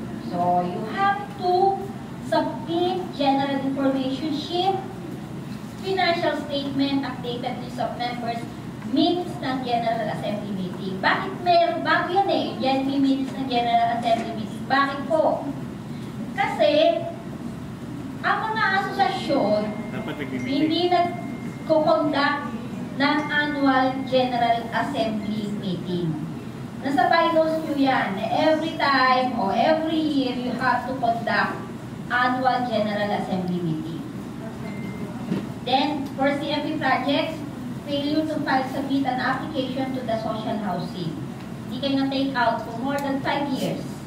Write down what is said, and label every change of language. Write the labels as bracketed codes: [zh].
[en] So, you have to submit general information sheet, financial statement, updated list of members, minutes ng General Assembly meeting. [tl] Bakit meron? Bago yan eh. Yan may minutes ng General Assembly meeting. Bakit po? Kasi, ang mga asosasyon hindi nag-conduct ng annual General Assembly meeting. Nasa bylaws nyo yan. [en] Every time o every year, you have to conduct annual General Assembly meeting. Then, for CMP projects, failure to submit an application to the social housing. [tl] Hindi kayo na-take [en] out for more than 5 years.